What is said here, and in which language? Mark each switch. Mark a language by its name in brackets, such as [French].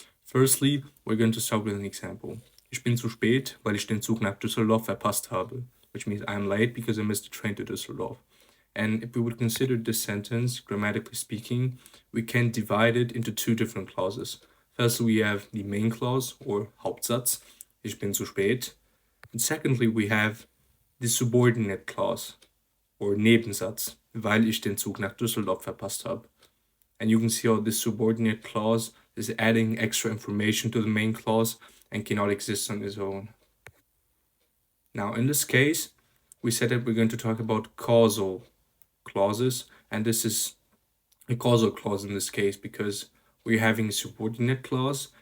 [English] Firstly, we're going to start with an example. [German] Ich bin zu spät, weil ich den Zug nach Düsseldorf verpasst habe, [English] which means I'm late because I missed the train to Düsseldorf. And if we would consider this sentence, grammatically speaking, we can divide it into two different clauses. First, we have the main clause or Hauptsatz, [German] ich bin zu spät. [English] And secondly, we have the subordinate clause or Nebensatz, [German] weil ich den Zug nach Düsseldorf verpasst habe. [English] And you can see how this subordinate clause is adding extra information to the main clause and cannot exist on its own. Now, in this case, we said that we're going to talk about causal clauses, and this is a causal clause in this case because we're having a subordinate clause.